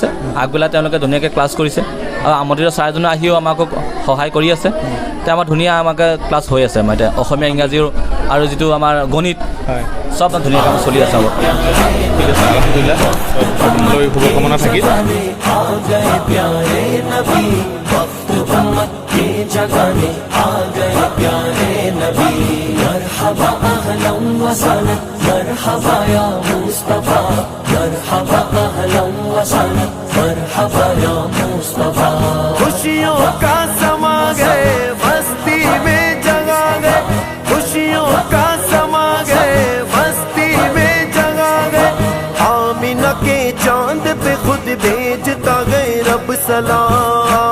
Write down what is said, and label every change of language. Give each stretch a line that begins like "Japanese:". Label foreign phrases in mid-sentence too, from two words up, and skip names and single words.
Assamese: আগবেলা তেওঁলোকে ধুনীয়াকৈ ক্লাছ কৰিছে, আৰু আমন্ত্ৰিত ছাৰজনো আহিও আমাক সহায় কৰি আছে। এতিয়া আমাৰ ধুনীয়া আমাকে ক্লাছ হৈ আছে। আমাৰ এতিয়া অসমীয়া, ইংৰাজীৰ আৰু যিটো আমাৰ গণিত, চব ধুনীয়াকৈ চলি আছে। ঠিক আছে, আলহামদুলিল্লাহ, শুভকামনা থাকিল।
Arabic: مرحبا يا مصطفى مرحبا اهلا وسهلا مرحبا يا
Hindi: مصطفى खुशियों का समा गए बस्ती में जगा गए खुशियों का समा गए बस्ती में जगा गए आमिना के चांद पे खुद भेजता गए सलाम